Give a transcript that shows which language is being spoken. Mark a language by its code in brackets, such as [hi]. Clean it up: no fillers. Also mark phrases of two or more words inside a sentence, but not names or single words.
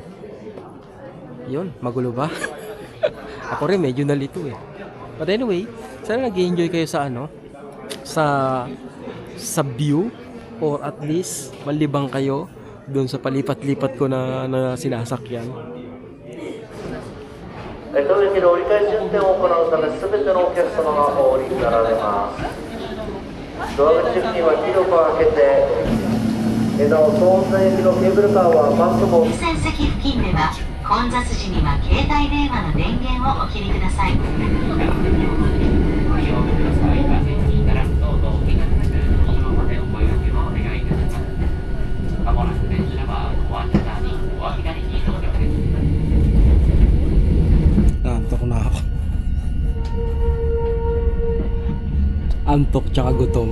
[tl] Yun, magulo ba? Ako rin medyo nalito eh. [en] But anyway, [tl] sana nag-enjoy kayo sa sa view, or at least malibang kayo doon sa palipat-lipat ko na sinasakyan. [ja] 当駅で折り返し運転を行うため、すべてのお客様がお降りになられます。ドア口付近は広く開けて、なお、東北駅のケーブルカーはマスクも。優先席付近では混雑時には携帯電話の電源をお切りください。 [tl] Antok na ako. Antok tsaka gutom.